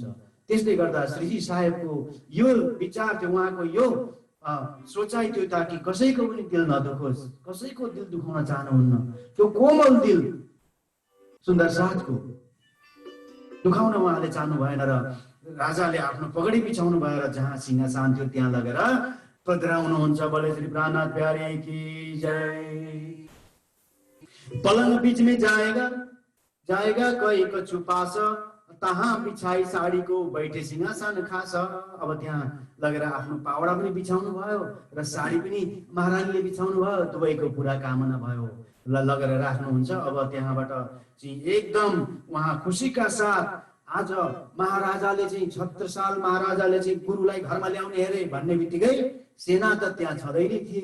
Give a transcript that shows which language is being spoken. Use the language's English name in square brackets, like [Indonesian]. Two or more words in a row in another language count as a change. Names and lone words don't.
[Nepali] त्यसले गर्दा श्रीजी साहेबको यो विचार थियो, उहाँको यो सोचाइ थियो, ताकि कसैको पनि दिल नदुखोस्, कसैको दिल दुखाउन चाहनुहुन्न। त्यो कोमल दिल सुन्दर साथको दुखाउन उहाँले चाहनु भएन र राजाले आफ्नो पगडी बिछाउनु भयो र जहाँ सिंहासन थियो त्यहाँ लगेर पधराउनुहुन्छ। [Hindi] बोले श्री प्राणनाथ प्यारे की जय। पलंग बीच में जाएगा कोई कछु पास, तहाँ बिछाई साडीको बैठे सिंहासन खास। [Nepali] अब त्यहाँ लगेर आफ्नो पाउडा पनि बिछाउनु भयो र साडी पनि महारानीले बिछाउनु भयो। दुवैको पुरा कामना भयो। लगेर राख्नुहुन्छ। अब त्यहाँबाट चाहिँ एकदम उहाँ खुसीका साथ आज महाराजाले चाहिँ छत्रसाल महाराजाले चाहिँ गुरुलाई घरमा ल्याउने अरे भन्ने बित्तिकै सेना त त्यहाँ छँदै थिए।